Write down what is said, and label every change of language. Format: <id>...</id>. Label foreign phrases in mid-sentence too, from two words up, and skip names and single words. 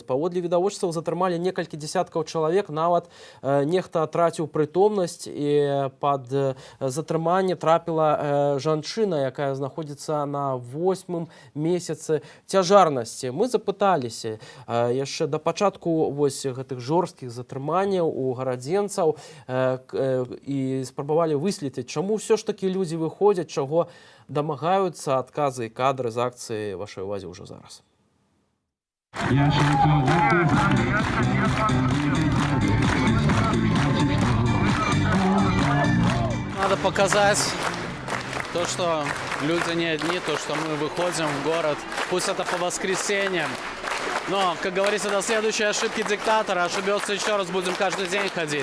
<be>Паводле відавочцаў затрымалі некалькі дзесяткаў чалавек, нават нехта траціў прытомнасць, і пад затрыманне трапіла жанчына, якая знаходзіцца на 8-м месяцы цяжарнасці. Мы запыталіся яшчэ да пачатку вось гэтых жорсткіх затрыманняў у гарадзенцаў і спрабавалі выследзіць, чаму ўсё ж такі людзі выходзяць, чаго дамагаюцца. Адказы і кадры з акцыі вашай увазе ўжо зараз.</be> <ru>Надо показать то, что люди не одни, то, что мы выходим в город. Пусть это по воскресеньям. Но, как говорится, до следующей ошибки диктатора ошибется еще раз, будем каждый день ходить.</ru>